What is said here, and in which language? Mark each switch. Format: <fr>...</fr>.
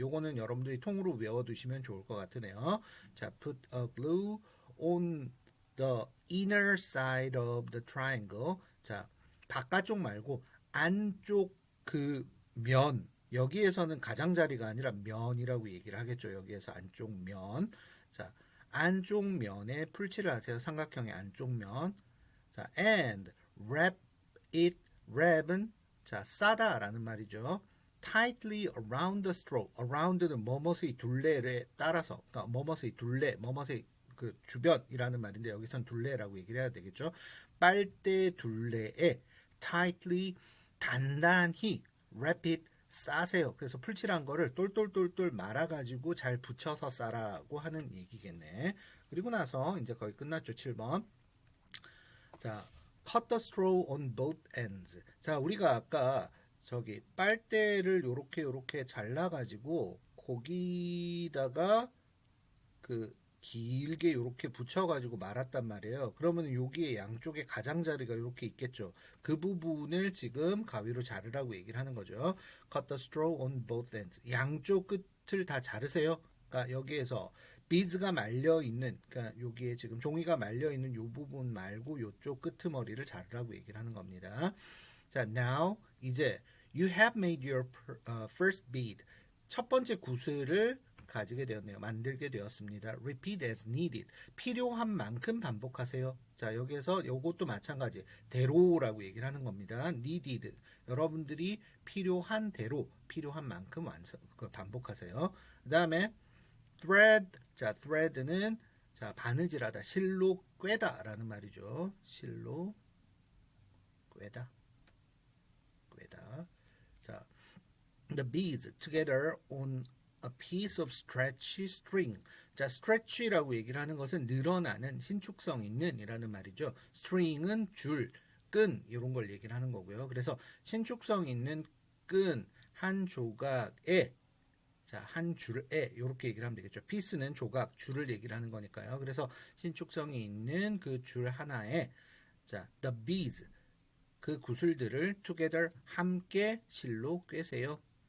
<ko>요거는 여러분들이 통으로 외워두시면 좋을 것 같으네요.</ko> <en>자, put a glue on the inner side of the triangle.</en> <ko>자, 바깥쪽 말고 안쪽 그 면, 여기에서는 가장자리가 아니라 면이라고 얘기를 하겠죠. 여기에서 안쪽 면. 자, 안쪽 면에 풀칠을 하세요. 삼각형의 안쪽 면. 자,</ko> <en>and wrap it.</en> <ko>wrap은 자, 싸다라는 말이죠.</ko> <en>tightly around the straw.</en> <ko>around는 뭐뭇의 둘레에 따라서, 그러니까 뭐뭇의 둘레, 뭐뭇의 그 주변이라는 말인데 여기선 둘레라고 얘기를 해야 되겠죠. 빨대 둘레에 tightly 단단히</ko> <en>wrap it</en> <ko>싸세요. 그래서 풀칠한 거를 똘똘똘똘 말아가지고 잘 붙여서 싸라고 하는 얘기겠네. 그리고 나서 이제 거의 끝났죠. 7번.</ko> <en>자, cut the straw on both ends.</en> <ko>자, 우리가 아까 저기 빨대를 요렇게 잘라가지고 거기다가 그 길게 이렇게 붙여가지고 말았단 말이에요. 그러면 여기에 양쪽에 가장자리가 이렇게 있겠죠. 그 부분을 지금 가위로 자르라고 얘기를 하는 거죠.</ko> <en>Cut the straw on both ends.</en> <ko>양쪽 끝을 다 자르세요. 그러니까 여기에서 비즈가 말려 있는, 그러니까 여기에 지금 종이가 말려 있는 이 부분 말고 이쪽 끄트머리를 자르라고 얘기를 하는 겁니다.</ko> <en>자, now</en> <ko>이제</ko> <en>you have made your first bead.</en> <ko>첫 번째 구슬을 가지게 되었네요. 만들게 되었습니다.</ko> <en>repeat as needed.</en> <ko>필요한 만큼 반복하세요. 자, 여기에서 요것도 마찬가지. 대로라고 얘기를 하는 겁니다.</ko> <en>needed.</en> <ko>여러분들이 필요한 대로, 필요한 만큼 반복하세요. 그 다음에 thread. 자, thread는 자, 바느질하다, 실로 꿰다라는 말이죠. 실로 꿰다.</ko> <en>자, the beads together on a piece of stretchy string.</en> <ko>자, stretchy라고 얘기를 하는 것은 늘어나는, 신축성 있는 이라는 말이죠. string은 줄, 끈 이런 걸 얘기를 하는 거고요. 그래서 신축성 있는 끈 한 조각에, 자, 한 줄에 이렇게 얘기를 하면 되겠죠. piece는 조각, 줄을 얘기를 하는 거니까요. 그래서 신축성이 있는 그 줄 하나에, 자,</ko> <en>the beads,</en> <ko>그 구슬들을 together, 함께 실로 꿰세요.</ko>